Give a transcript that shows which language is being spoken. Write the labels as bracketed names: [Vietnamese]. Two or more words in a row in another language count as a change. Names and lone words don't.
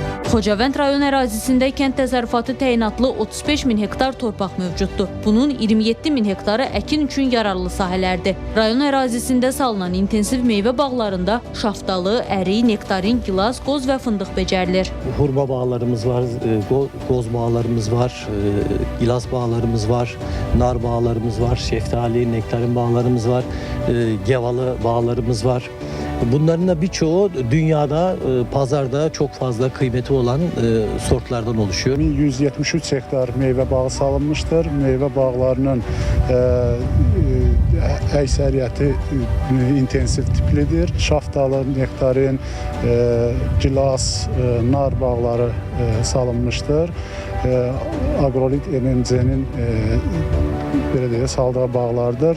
[Azerbaijani] Xocavənd rayon ərazisində kənd təsərrüfatı təyinatlı 35 min hektar torpaq mövcuddur. Bunun 27 min hektarı əkin üçün yararlı sahələrdir. Rayon ərazisində salınan intensiv meyvə bağlarında şaftalı, ərik, nektarin, gilas, qoz və fındıq becərilir. Hurma bağlarımız var, qoz bağlarımız var, gilas bağlarımız var, nar bağlarımız var, şeftali, nektarin bağlarımız var, gevalı bağlarımız var. [Turkish] Bunların da birçoğu dünyada, pazarda çok fazla kıymeti olan sortlardan oluşuyor. 173 hektar meyve bağı salınmıştır. [Azerbaijani] Meyve bağlarının əksəriyyəti intensiv tiplidir. Şaftalı, nektarin, gilas, nar bağları salınmıştır. Agrolit MMC-nin saldığı bağlardır.